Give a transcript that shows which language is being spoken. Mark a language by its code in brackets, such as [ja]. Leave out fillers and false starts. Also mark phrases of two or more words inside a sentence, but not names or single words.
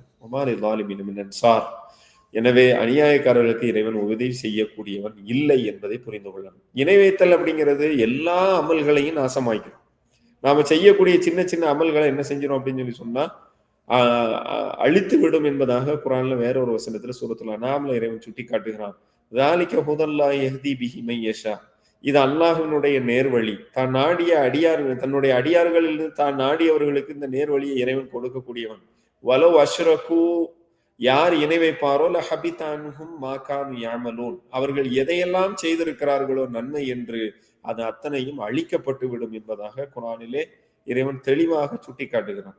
[ar] وما للظالمين من أنصار, [ta] எனவே அநியாயக்காரர்களுக்கு இறைவன் உதவி செய்யக்கூடியவன் இல்லை என்பதை புரிந்து கொள்ளணும். இணை வைத்தல் அப்படிங்கிறது எல்லா அமல்களையும் நாசமாய்க்கும். நாம செய்யக்கூடிய சின்ன சின்ன அமல்களை என்ன செஞ்சிடும் அப்படின்னு சொல்லி சொன்னா அழித்து விடும் என்பதாக குரான்ல வேற ஒரு வசனத்துல சூரத்துல் அன்ஆம்ல இறைவன் சுட்டி காட்டுகிறான். [ar] ذَلِكَ هُدَى اللَّهِ يَهْدِي بِهِ مَن يَشَاءُ, [ta] இது அல்லாஹ்வினுடைய நேர்வழி. தான் நாடிய தன்னுடைய அடியார்களில் தான் நாடியவர்களுக்கு இந்த நேர்வழியை இறைவன் கொடுக்கக்கூடியவன். [ar] ولو أشركوا, [ta] யார் இணை வைப்பாரோ [ar] لحبط عنهم ما كانوا يعملون, [ta] அவர்கள் எதையெல்லாம் செய்திருக்கிறார்களோ நன்மை என்று அது அத்தனையும் அழிக்கப்பட்டு விடும் என்பதாக குரானிலே இறைவன் தெளிவாக சுட்டி காட்டுகிறான்.